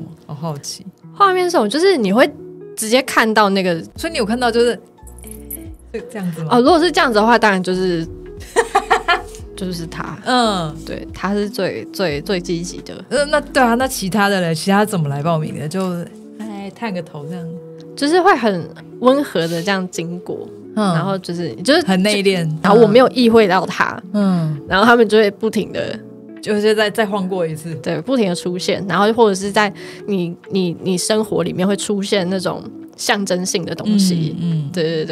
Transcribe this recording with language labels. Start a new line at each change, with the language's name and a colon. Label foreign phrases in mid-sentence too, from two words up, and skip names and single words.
Chinese: 好好奇。畫面是什麼？就是你會直接看到那個，所以你有看到就是這樣子嗎？如果是這樣子的話，當然就是就是他。對，他是最積極的。那對啊，那其他的嘞？其他怎麼來報名的？就探個頭這樣，就是會很溫和的這樣經過。然後就是很內斂，然後我沒有意會到他，然後他們就會不停的，就是再晃過一次，對，不停的出現，然後或者是在你生活裡面會出現那種象徵性的東西，對。